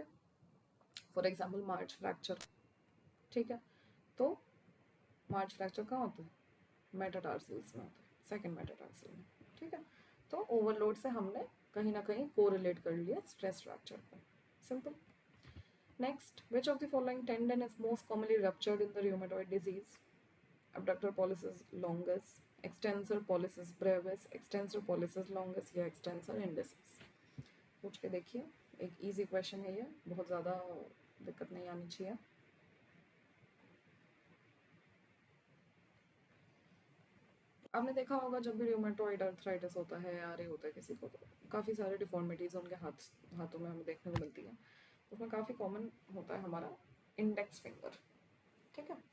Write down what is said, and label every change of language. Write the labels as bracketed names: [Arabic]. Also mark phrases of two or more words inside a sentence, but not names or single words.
[English] for example march fracture, [Hindi] ठीक है, तो [English] march fracture [Hindi] कहाँ होता है, मेटाटार्सल्स में होता है, [English] second metatarsal [Hindi] में, ठीक है। तो ओवरलोड से हमने कहीं ना कहीं कोरिलेट कर लिया [English] stress fracture [Hindi] को, सिंपल। नेक्स्ट, [English] which of the following tendon is most commonly ruptured in the rheumatoid disease? abductor pollicis longus, extensor pollicis brevis, extensor pollicis longus या extensor indicis। [Hindi] पूछ के देखिए, एक [English] easy question [Hindi] है ये, बहुत ज़्यादा दिक्कत नहीं आनी चाहिए। आपने देखा होगा जब भी [English] rheumatoid arthritis [Hindi] होता है या रे होता है किसी को तो काफ़ी सारे डिफॉर्मिटीज़ उनके हाथों में हमें देखने को मिलती है, उसमें काफ़ी कॉमन होता है हमारा [English] index finger, [Hindi] ठीक है।